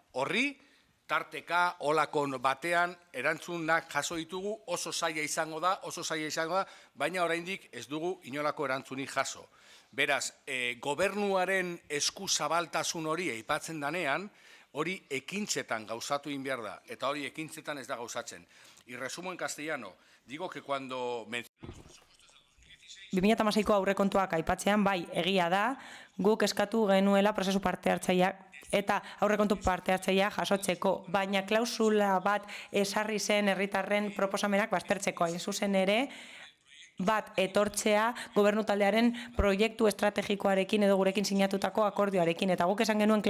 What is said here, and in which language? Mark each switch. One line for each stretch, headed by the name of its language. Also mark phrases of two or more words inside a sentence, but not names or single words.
Basque: Horri, tarteka, olakon batean, erantzunak jaso ditugu oso zaila izango da, baina oraindik ez dugu inolako erantzunik jaso. Beraz, gobernuaren eskuzabaltasun hori aipatzen danean, hori ekintzetan gauzatu egin behar da, eta hori ekintzetan ez da gauzatzen.
Spanish: Y resumo en castellano, digo que cuando...
Basque: 2016ko aurrekontuak aipatzean, bai, egia da, guk eskatu genuela prozesu parte hartzaileak eta aurrekontu parte hartzailea jasotzeko, baina klausula bat esarri zen herritarren proposamenak baztertzeko, hain zuzen ere, bat etortzea gobernu taldearen proiektu estrategikoarekin edo gurekin sinatutako akordioarekin, eta guk esan genuen